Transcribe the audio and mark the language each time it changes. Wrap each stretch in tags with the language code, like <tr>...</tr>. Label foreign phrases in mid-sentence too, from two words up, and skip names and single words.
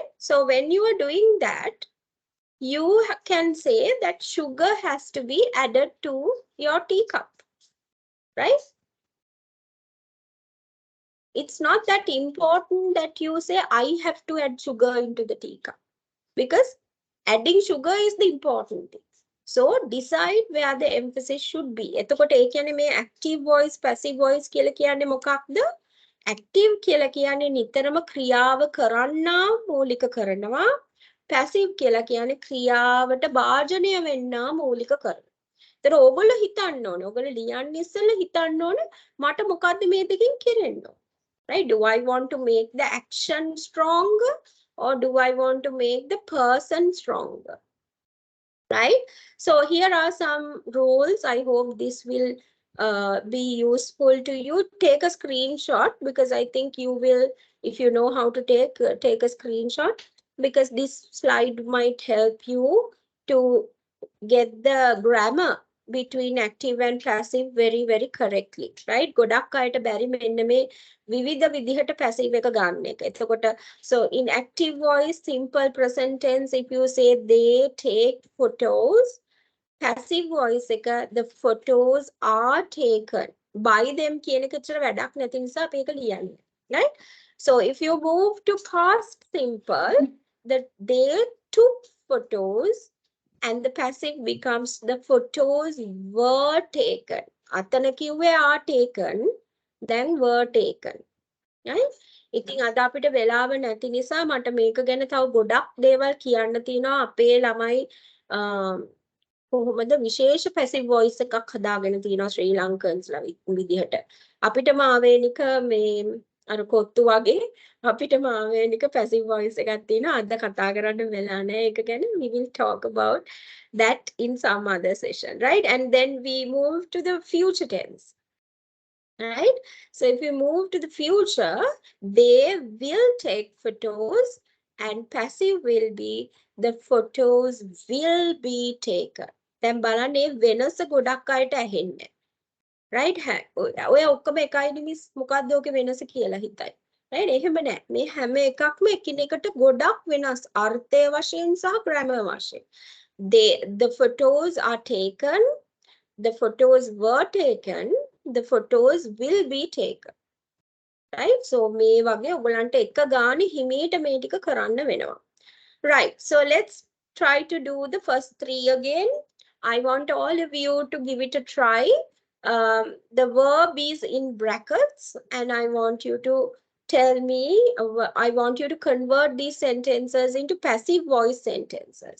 <en>So when you are doing that, you can say that sugar has to be added to your teacup, right? It's not that important that you say, I have to add sugar into the teacup, because adding sugar is the important thing. So decide where the emphasis should be.</en> <si>එතකොට ඒ කියන්නේ මේ</si> <en>active voice, passive voice</en> <si>කියලා කියන්නේ මොකක්ද? Active කියලා කියන්නේ නිතරම ක්‍රියාව කරන්නා මූලික කරනවා. Passive කියලා කියන්නේ ක්‍රියාවට භාජනය වෙන්නා මූලික කරනවා. ඒතර ඕගොල්ලෝ හිතන්න ඕනේ. ඕගොල්ලෝ ලියන්න ඉස්සෙල්ලා හිතන්න ඕනේ මට මොකද්ද මේ දෙකෙන් කරන්න ඕනේ.</si> <en>Right? Do I want to make the action stronger or do I want to make the person stronger? Right? So here are some rules. I hope this will be useful to you. Take a screenshot, because I think you will, if you know how to take a screenshot, because this slide might help you to get the grammar between active and passive very, very correctly, right?</en> <si>ගොඩක් අයට බැරි මෙන්න මේ විවිධ විදිහට passive එක ගන්න එක.</si> <en>එතකොට so in active voice, simple present tense, if you say they take photos, passive voice එක the photos are taken by them</en> <si>කියන එක ඇත්තට වැඩක් නැති නිසා අපි ඒක ලියන්නේ,</si> <en>right? So if you move to past simple, that they took photos, and the passive becomes the photos were taken.</en> <si>අතන කිව්වේ</si> <en>are taken, then were taken. Right?</en> <si>ඉතින් අද අපිට වෙලාව නැති නිසා මට මේක ගැන තව ගොඩක් දේවල් කියන්න තියෙනවා. අපේ ළමයි කොහොමද විශේෂ</si> <en>passive voice</en> <si>එකක් හදාගෙන තියෙනවා ශ්‍රී ලංකන්ස්ලා විදිහට. අපිටම ආවේනික මේ අර කොත්තු වගේ අපිටම ආවේනික</si> <en>passive voice</en> <si>එකක් තියෙනවා. අද කතා කරන්න වෙලා නැහැ ඒක ගැන.</si> <en>We will talk about that in some other session, right? And then we move to the future tense, right? So if we move to the future, they will take photos, and passive will be the photos will be taken.</en> <si>දැන් බලන්න මේ වෙනස ගොඩක් අයට ඇහෙන්නේ, right? ඔය ඔක්කොම එකයි මිස් මොකක්ද ඔකේ වෙනස කියලා හිතයි, right? එහෙම නෑ. මේ හැම එකක්ම එකිනෙකට ගොඩක් වෙනස් අර්ථය වශයෙන් සහ grammar වශයෙන්.</si> <en>The photos are taken, the photos were taken, the photos will be taken, right?</en> <si>So මේ වගේ ඔයගලන්ට එක ගානේ හිමීට මේ ටික කරන්න වෙනවා,</si> <en>right? So let's try to do the first three again. I want all of you to give it a try. The verb is in brackets, and I want you to tell me, I want you to convert these sentences into passive voice sentences.</en>